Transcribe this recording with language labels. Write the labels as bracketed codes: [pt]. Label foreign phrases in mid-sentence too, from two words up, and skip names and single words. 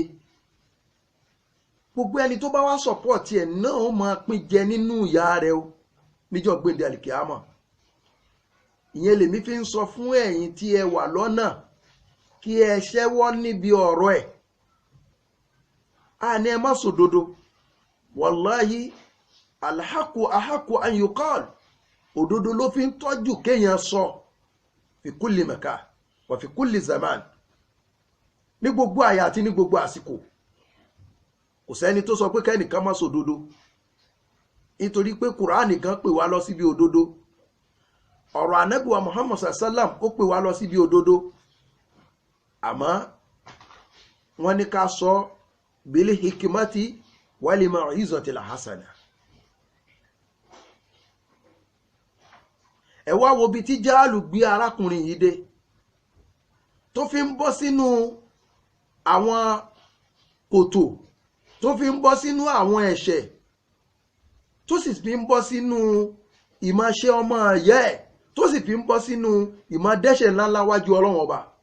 [yo] Gbogbo ẹni tó bá wá sọ̀pọ̀tì ẹ̀ náà ó máa pín jẹ nínú ìyà rẹ̀ o níjọ́ gbèdé àlìkíámọ̀. Ìyẹn lèmi fi ń sọ fún ẹ̀yin tí ẹ wà lọ́nà kí ẹ ṣẹ́wọ́ níbi ọ̀rọ̀ ẹ̀. Àní ẹ má sòdodo. [ar] والله الحق أحق أن يقال, [yo] òdodo ló fi ń tọ́jú kéèyàn sọ [ar] في كل مكان وفي كل زمان, [yo] ní gbogbo àyà àti ní gbogbo àsìkò. Kò sẹ́ni tó sọ pé kẹ́nìkan má sòdodo, nítorí pé Kùránì gan pè wá lọ síbi òdodo. Ọ̀rọ̀ Ànábì wa Muhammad sallam ó pè wá lọ síbi òdodo. Àmọ́ wọ́n ní ká sọ [ar] بالحكمة والموعظة الحسنة. [yo] Ẹ wá wo bí tí jáàlù gbé arákùnrin yìí dé, tó fi ń bọ́ sínú àwọn kòtò, tó fi ń bọ́ sínú àwọn ẹ̀ṣẹ̀, tó sì fi ń bọ́ sínú ìmáṣe ọmọ ẹ̀yẹ́ ẹ̀, tó sì fi ń bọ́ sínú ìmádẹ́ṣẹ̀ ńláńlá wájú Ọlọ́run ọba.